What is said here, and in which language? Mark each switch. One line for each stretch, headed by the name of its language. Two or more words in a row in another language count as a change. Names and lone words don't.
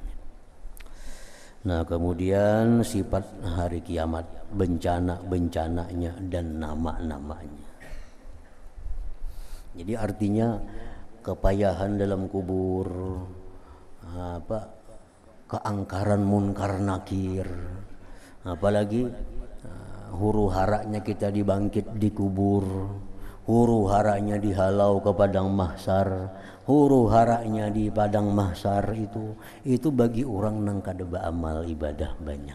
Indonesian: Nah, kemudian sifat hari kiamat, bencana-bencananya dan nama-namanya. Jadi artinya kepayahan dalam kubur, keangkaran munkar nakir, apalagi huru haranya kita dibangkit di kubur, huru haranya dihalau ke padang mahsyar, huru haranya di padang mahsyar itu bagi orang nang kada beramal ibadah banyak.